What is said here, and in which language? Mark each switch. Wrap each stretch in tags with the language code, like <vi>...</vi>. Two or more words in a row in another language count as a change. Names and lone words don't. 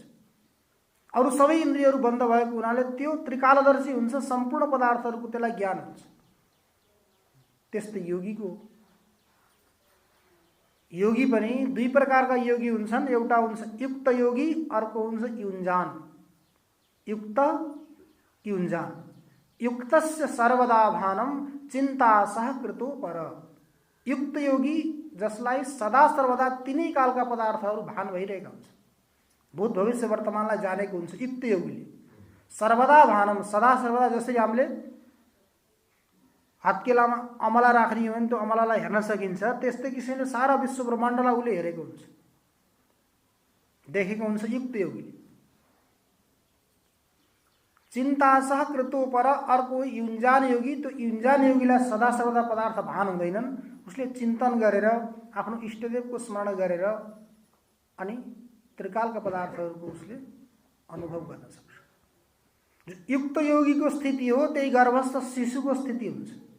<ne>अरू सबै इन्द्रियहरू बन्द भएको हुनाले त्यो त्रिकालदर्शी हुन्छ, सम्पूर्ण पदार्थहरूको त्यसलाई ज्ञान हुन्छ। त्यस्तै योगीको, योगी पनि दुई प्रकारका योगी हुन्छन्। एउटा हुन्छ युक्त योगी, अर्को हुन्छ युञ्जान। युक्त युञ्जान।</ne> <sa>युक्तस्य सर्वदा भानम चिन्ता सह कृतो पर।</sa> <ne>युक्त योगी जसलाई सदा सर्वदा तिनै कालका पदार्थहरू भान भइरहेका हुन्छ, भूत भविष्य वर्तमानलाई जानेको हुन्छ। युक्त योगीले</ne> <sa>सर्वदा भानम,</sa> <ne>सदा सर्वदा, जस्तै हामीले हातकेलामा अमला राख्ने हो भने त्यो अमलालाई हेर्न सकिन्छ, त्यस्तै किसिमले सारा विश्व ब्रह्माण्डलाई उसले हेरेको हुन्छ, देखेको हुन्छ युक्त योगीले।</ne> <sa>चिन्ता सह कृतो पर।</sa> <ne>अर्को युञ्जान योगी। त्यो युञ्जान योगीलाई सदा सर्वदा पदार्थ भान हुँदैनन्, उसले चिन्तन गरेर आफ्नो इष्टदेवको स्मरण गरेर अनि त्रिकालका पदार्थहरूको उसले अनुभव गर्न सक्छ। युक्त योगीको स्थिति हो त्यही गर्भस्थ शिशुको स्थिति हुन्छ।</ne>